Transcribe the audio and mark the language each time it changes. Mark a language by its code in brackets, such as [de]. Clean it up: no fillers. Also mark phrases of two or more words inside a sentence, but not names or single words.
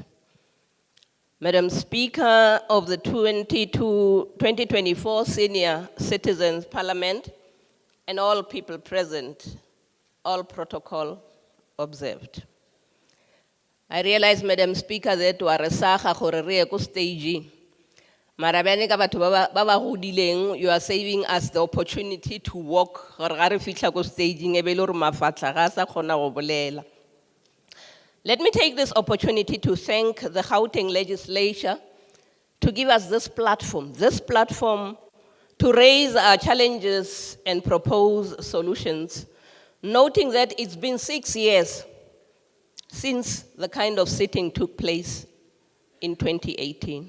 [en] Madam Speaker of the 2024 Senior Citizens Parliament, and all people present, all protocol observed. I realize, Madam Speaker, that we are [nso] resaga gore re ye ko stage. Mara bjane ka batho ba ba godileng, [en] you are saving us the opportunity to walk [nso] gore ga re fihla ko staging e be le gore mafatla ga sa kgona go bolela. [en] Let me take this opportunity to thank the Gauteng legislature to give us this platform to raise our challenges and propose solutions, noting that it's been 6 years since the kind of sitting took place in 2018.